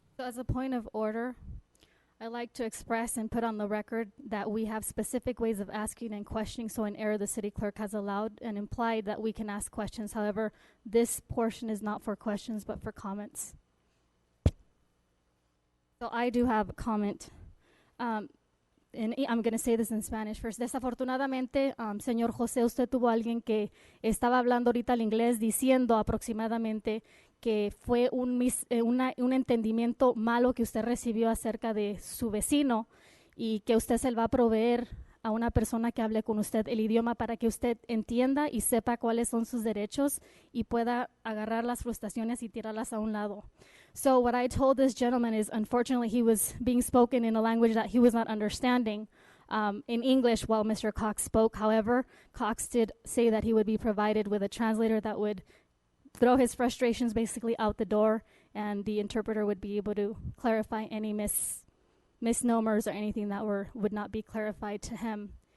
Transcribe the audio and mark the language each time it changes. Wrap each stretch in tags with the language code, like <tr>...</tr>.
<en>So as a point of order, I'd like to express and put on the record that we have specific ways of asking and questioning, so in error the city clerk has allowed and implied that we can ask questions. However, this portion is not for questions but for comments. So I do have a comment. I'm going to say this in Spanish first.</en> <es>Desafortunadamente, señor José, usted tuvo alguien que estaba hablando ahorita el inglés diciendo aproximadamente que fue un entendimiento malo que usted recibió acerca de su vecino y que usted se va a proveer a una persona que hable con usted el idioma para que usted entienda y sepa cuáles son sus derechos y pueda agarrar las frustraciones y tirarlas a un lado.</es> <en>So what I told this gentleman is, unfortunately, he was being spoken in a language that he was not understanding in English while Mr. Cox spoke. However, Cox did say that he would be provided with a translator that would throw his frustrations basically out the door, and the interpreter would be able to clarify any misnomers or anything that would not be clarified to him.</en>